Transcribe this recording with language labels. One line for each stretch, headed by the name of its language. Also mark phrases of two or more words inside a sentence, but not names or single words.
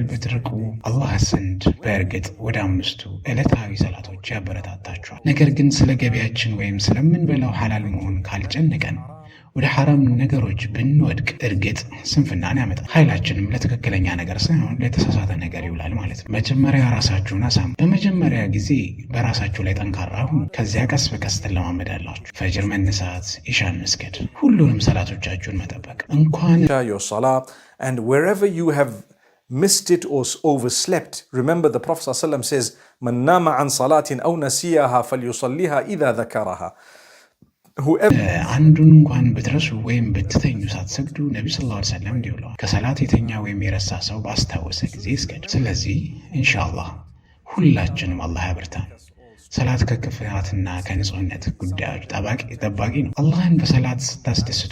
Amharic: ብትርቁ አላህ ዘንድ በእርግጥ ወደ 5ቱ ዕለታዊ ሰላቶች ያበረታታችኋል። ነገር ግን ስለ ገቢያችን ወይም ስለምንበላው ሐላል መሆን ካልጨነቀን ወደ ሐራም ነገሮች ብንወድቅ እርግጥ ስንፍናን ያመጣል። ኃይላችንም ለትክክለኛ ነገር ሳይሆን ለተሳሳተ ነገር ይውላል ማለት ነው። መጀመሪያ ራሳችሁን አሳምኑ። በመጀመሪያ ጊዜ በራሳችሁ ላይ ጠንካራ ሁኑ። ከዚያ ቀስ በቀስ ትለማመዳላችሁ። ፈጅር መነሳት፣ ኢሻን መስገድ፣ ሁሉንም ሰላቶቻችሁን መጠበቅ እንኳን
English: your salah, and wherever you have missed it or overslept, remember the Prophet ﷺ says
Arabic: من نام عن صلاة أو نسيها فليصلها إذا ذكرها.
Amharic: አንዱን እንኳን ብትረሱ ወይም ብትተኙ ሳትሰግዱ ነብዩ
Arabic: صلى الله عليه وسلم
Amharic: እንዲህ ብለዋል፣ ከሰላት የተኛ ወይም የረሳ ሰው ባስታወሰ ጊዜ ይስገድ። ስለዚህ ኢንሻአላህ ሁላችንም አላህ ያበርታን። ሰላት ከክፍያትና ከንጹህነት ጉዳዮች ጠባቂ ነው። አላህን በሰላት ስታስደስቱ